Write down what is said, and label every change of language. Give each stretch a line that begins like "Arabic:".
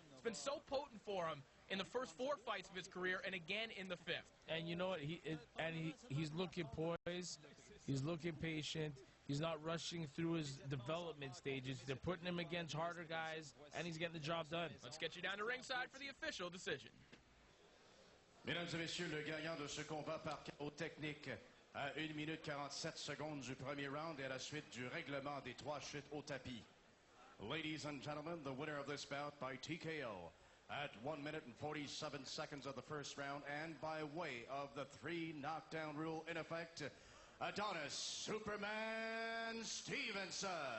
English: It's been so potent for him in the first 4 fights of his career and again in the 5th. And you know what? He's looking poised. He's looking patient. He's not rushing through his development stages. They're putting him against harder guys, and he's getting the job done. Let's get you down to ringside for the official decision.
French: Mesdames et messieurs, le gagnant de ce combat par KO technique à 1 minute 47 secondes du premier round et à la suite du règlement des 3 chutes au tapis.
English: Ladies and gentlemen, the winner of this bout by TKO at 1 minute and 47 seconds of the first round and by way of the 3 knockdown rule in effect, Adonis Superman Stevenson.